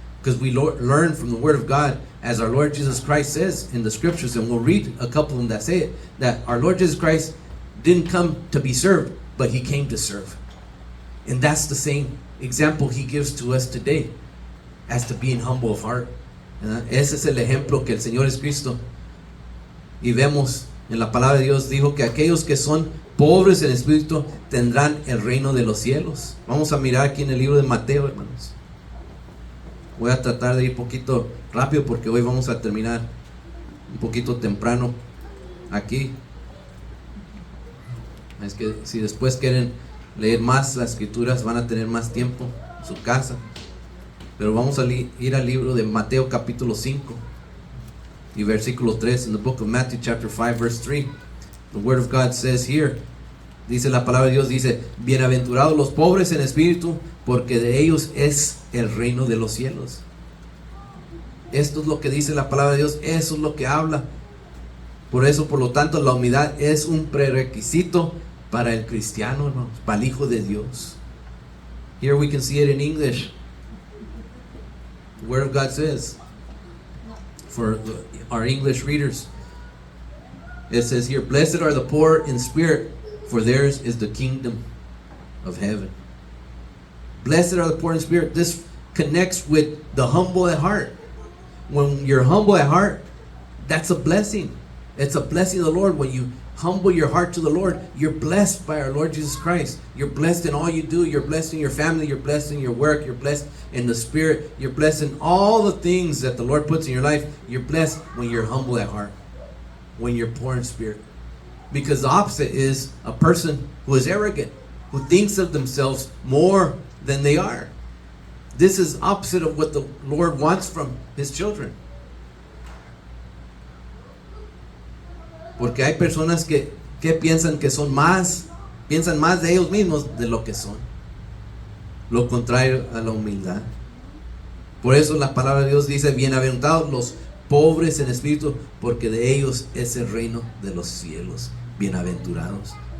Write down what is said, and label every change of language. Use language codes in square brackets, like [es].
[en] Because we learn from the Word of God, as our Lord Jesus Christ says in the Scriptures, and we'll read a couple of them that say it, that our Lord Jesus Christ didn't come to be served, but He came to serve. And that's the same example He gives to us today, as to being humble of heart. [es] ¿Verdad? Ese es el ejemplo que el Señor es Cristo. Y vemos en la palabra de Dios, dijo que aquellos que son pobres en espíritu tendrán el reino de los cielos. Vamos a mirar aquí en el libro de Mateo, hermanos. Voy a tratar de ir un poquito rápido porque hoy vamos a terminar un poquito temprano aquí. Es que si después quieren leer más las escrituras van a tener más tiempo en su casa. Pero vamos a ir al libro de Mateo capítulo 5 y versículo 3. [en] In the book of Matthew chapter 5 verse 3, the word of God says here, [es] dice la palabra de Dios, dice, bienaventurados los pobres en espíritu, porque de ellos es el reino de los cielos. Esto es lo que dice la palabra de Dios, eso es lo que habla. Por eso, por lo tanto, la humildad es un prerequisito para el cristiano, hermanos, para el Hijo de Dios. [en] Here we can see it in English. The Word of God says, for our English readers, it says here, blessed are the poor in spirit, for theirs is the kingdom of heaven. Blessed are the poor in spirit. This connects with the humble at heart. When you're humble at heart, that's a blessing. It's a blessing of the Lord. When you humble your heart to the Lord, you're blessed by our Lord Jesus Christ. You're blessed in all you do. You're blessed in your family. You're blessed in your work. You're blessed in the Spirit. You're blessed in all the things that the Lord puts in your life. You're blessed when you're humble at heart, when you're poor in spirit. Because the opposite is a person who is arrogant, who thinks of themselves more than they are. This is opposite of what the Lord wants from His children. [es] Porque hay personas que piensan que son más, piensan más de ellos mismos de lo que son. Lo contrario a la humildad. Por eso la palabra de Dios dice, bienaventurados los pobres en espíritu, porque de ellos es el reino de los cielos. Bienaventurados.